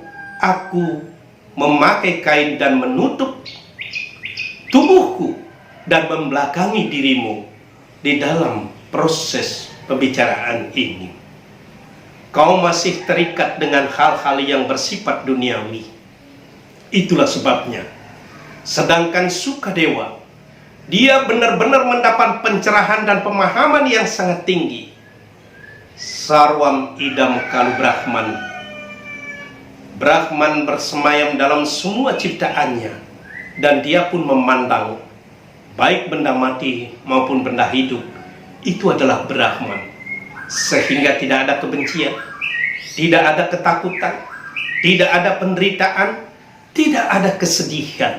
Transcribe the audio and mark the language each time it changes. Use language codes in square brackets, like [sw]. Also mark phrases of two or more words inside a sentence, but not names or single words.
[id] Aku memakai kain dan menutup tubuhku dan membelakangi dirimu di dalam proses pembicaraan ini. Kau masih terikat dengan hal-hal yang bersifat duniawi. Itulah sebabnya. Sedangkan Sukadewa, dia benar-benar mendapat pencerahan dan pemahaman yang sangat tinggi. [sa] Sarwam idam kalu Brahman. [id] Brahman bersemayam dalam semua ciptaannya, dan dia pun memandang baik benda mati maupun benda hidup itu adalah Brahman, sehingga tidak ada kebencian, tidak ada ketakutan, tidak ada penderitaan, tidak ada kesedihan.